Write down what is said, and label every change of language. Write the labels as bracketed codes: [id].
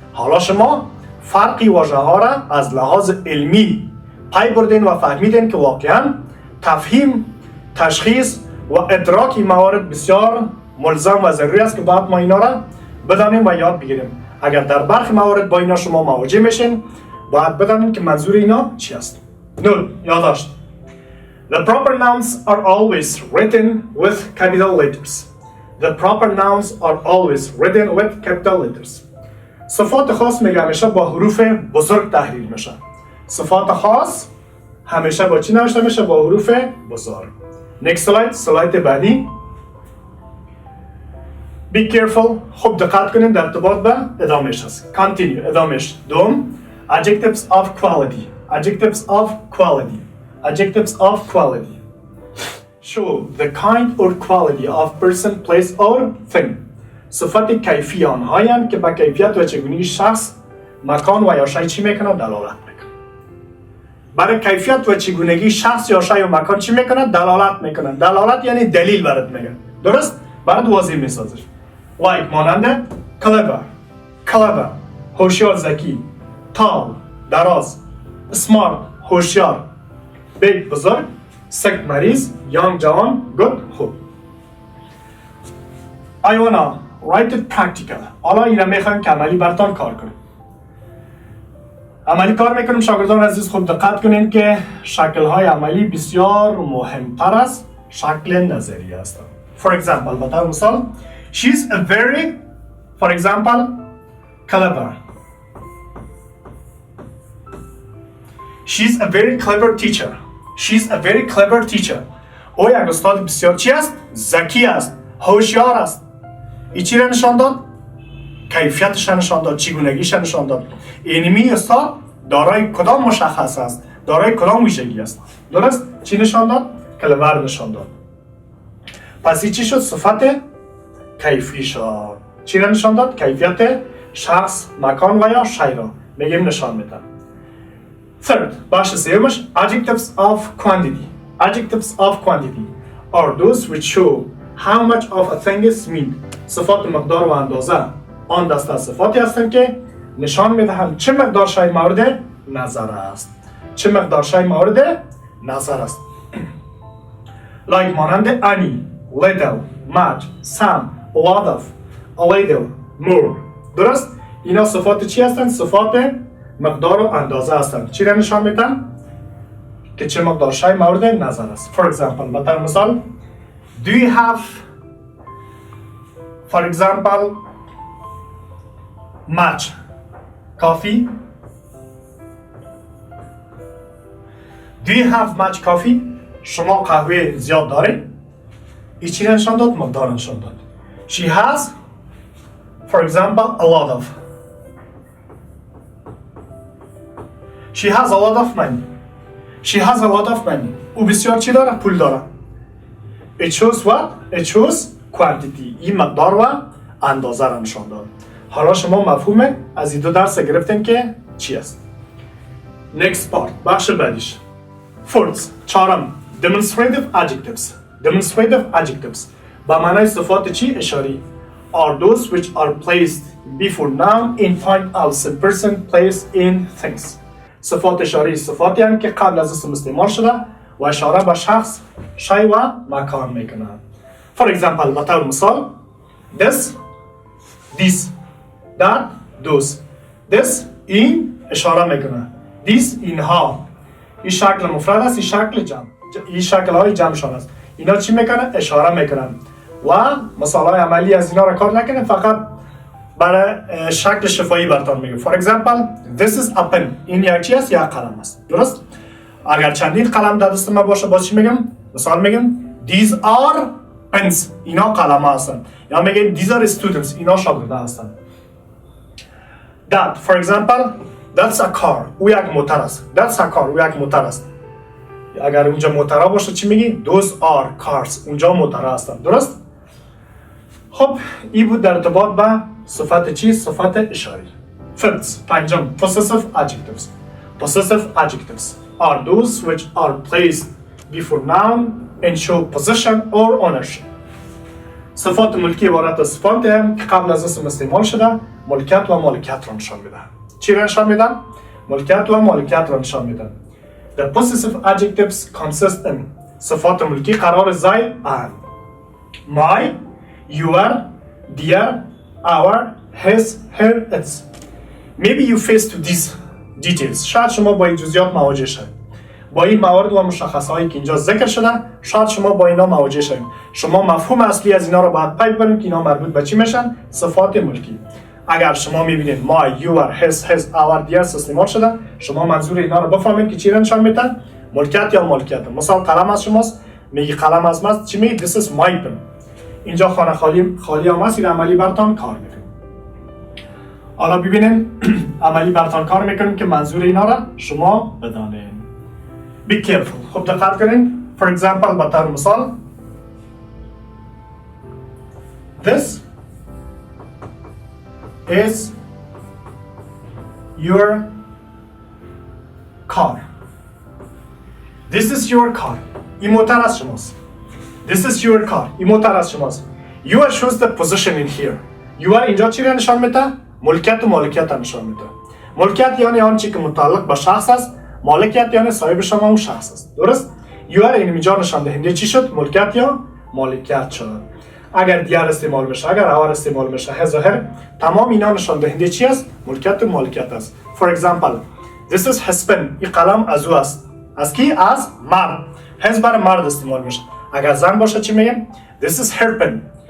[fa] حالا شما فرقی واژه ها را از لحاظ علمی پی بردین و فهمیدین که واقعا تفهیم، تشخیص و ادراک موارد بسیار ملزم و ضروری است که باید ما اینا را بدانیم و یاد بگیریم. اگر در برخی موارد با اینا شما مواجه میشین باید بدانید که منظور اینا چی است. یادداشت. [en] The proper nouns are always written with capital letters. The proper nouns are always written with capital letters. [fa] صفات خاص میگه همیشه با حروف بزرگ تحریل میشه. صفات خاص همیشه با چی نوشته میشه؟ با حروف بزرگ. [en] next slide، [fa] سلاید بعدی. [en] be careful. [fa] خب دقت کنید در ارتباط به ادامهش هست. [en] continue، [fa] ادامهش. [en] دوم adjectives of quality. adjectives of quality. adjectives of quality show the kind or quality of person, place or thing. [fa] صفات کیفی آنهایند که به کیفیت و چگونگی شخص، مکان و یا شی چی میکنند؟ دلالت میکنند. برای کیفیت و چگونگی شخص یا شی و مکان چی میکنند؟ دلالت میکنند. دلالت یعنی دلیل برات میگن. درست؟ برات واضح میسازه. like مانند clever، هوشیار، ذکی. tall، دراز. smart، هوشیار. big، بزرگ. sick، مریض. young، جوان. good، خوب. [en] I wanna write it practical. [fa] حالا اینا میخوایم که عملی براتون کار کنیم. عملی کار میکنیم. شاگردان عزیز خوب دقت کنین که شکل‌های عملی بسیار مهمتر از شکل نظری هستند. [en] For example، [fa] به طور مثال [en] she's a very، for example، clever. she's a very clever teacher. she's a very clever teacher. [fa] او یک استاد بسیار چی است؟ ذکی است، هوشیار است. این چی را نشان داد؟ کیفیتش را نشان داد، چگونگیش را نشان داد. اینمی استاد دارای کدام مشخص است؟ دارای کدام ویژگی است؟ درست؟ چی نشان داد؟ کلور نشان داد. پس این چی شد؟ صفت کیفی شد. چی را نشان داد؟ کیفیت شخص، مکان و یا شی را میگیم نشان میدن. [en] Third، [fa] بخش سومش [en] adjectives of quantity. adjectives of quantity are those which show how much of a thing is mean. [fa] صفات مقدار و اندازه آن دسته صفاتی هستند که نشان میدهند چه مقدار شی مورد نظر است. چه مقدار شی مورد نظر است. [en] like مانند any، little، much، some، a lot of، a little، more. [fa] درست؟ اینا صفات چی هستند؟ صفات مقدار و اندازه هستند. چی را نشان میدن؟ که چه مقدار شی مورد نظر است. [en] For example، [fa] مثلا مثال [en] do you have، for example، much coffee. do you have much coffee؟ [fa] شما قهوه زیاد دارید؟ این چی نشان داد؟ مقدار نشان داد. [en] she has، for example، a lot of. she has a lot of money. she has a lot of money. [fa] او بسیار چی داره؟ پول داره. [en] it shows what؟ it shows quantity. [fa] این مقدار و اندازه را نشان داد. حالا شما مفهوم از این دو درس گرفتین که چی است. [en] next part، [fa] بخش بعدیش. [en] fourth، چهارم demonstrative adjectives. [fa] demonstrative adjectives با معنای صفات چی؟ اشاری. [en] are those which are placed before noun in point as a person place in things. [fa] صفات اشاری صفاتی هستند که قبل از اسم استعمال شده و اشاره به شخص، شی و مکان میکنند. [en] for example، [fa] به طور مثال [en] this، that، those. [fa] this این اشاره میکنه. this اینها. این شکل مفرد است، این شکل جمع. این شکل های جمعشان است. اینا چی میکنه؟ اشاره میکنن. و مثال های عملی از اینا را کار نکنه، فقط برای شکل شفایی براتون میگم. [en] for example this is a pen. [fa] این یک چی است؟ یک قلم است. درست؟ اگر چندین قلم در دست ما باشه باز چی میگم؟ مثال میگم [en] these are pens. [fa] اینا قلم ها هستند. [en] یا میگم these are students. [fa] اینا شاگرده هستند. [en] that، for example that's a car. [fa] او یک موتر است. [en] that's a car. [fa] او یک موتر است. اگر اونجا موترها باشه چی میگی؟ [en] those are cars. [fa] اونجا موترها هستند. درست؟ خب این بود در ارتباط به صفت چی؟ صفت اشاری. [en] fifth، پنجم possessive adjectives. possessive adjectives are those which are placed before noun and show possession or ownership. [fa] صفات ملکی عبارت از صفاتی هم که قبل از اسم استعمال شده ملکیت و مالکیت را نشان میدن. چی را نشان میدن؟ ملکیت و مالکیت را نشان میدن. [en] The possessive adjectives consist in [fa] صفات ملکی قرار زای [en] and my، your، their، our، his، her، its. Maybe you face to these details. [fa] شاید شما با این جزئیات مواجه شوید. با این موارد و مشخصهایی که اینجا ذکر شده شاید شما با اینا مواجه شوید. شما مفهوم اصلی از اینا رو باید پی ببرید که اینا مربوط به چی میشن؟ صفات ملکی. اگر شما میبینید my، your، his، our، their استعمال شده، شما منظور اینا رو بفهمید که چی را نشان میدن؟ ملکیت یا مالکیت. مثلا قلم از شماست، میگی قلم از ماست، چی میگی؟ [en] This is my pen. [fa] اینجا خانه خالی هم هست، این عملی برتان کار میکنیم. حالا ببینین عملی برتان کار میکنیم که منظور اینا را شما بدانین. [en] Be careful. [fa] خب دقت کنین. [en] For example [fa] به طور مثال [en] This is your car. This is your car. [fa] این موتر از شماست. [en] This is your car. [fa] این موتر از شماست. [en] Your shows the position in here. [fa] Your اینجا چی را نشان میده؟ ملکیت و مالکیت را نشان میده. ملکیت یعنی آن چی که متعلق به شخص است. مالکیت یعنی صاحب شما اون شخص است. درست؟ Your اینجا نشان دهنده چی شد؟ ملکیت یا مالکیت شد. اگر دیار استعمال بشه، اگر اور استعمال بشه، ظاهر تمام اینا نشان دهنده چی است؟ ملکیت و مالکیت است. [en] For example, this is his pen. [fa] این قلم از او است. از کی؟ از مرد. his برای مرد استعمال میشه. اگر زن باشه چی میگیم؟ [en] This is her pen.